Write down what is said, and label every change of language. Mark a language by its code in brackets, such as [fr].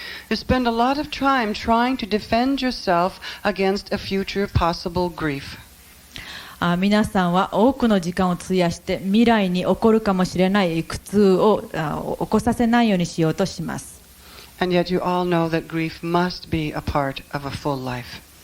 [en] You spend a lot of time trying to defend yourself against a future possible grief. [ja] 皆さんは多くの時間を費やして未来に起こるかもしれない苦痛を起こさせないようにしようとします。 [en] And yet you all know that grief must be a part of a full life.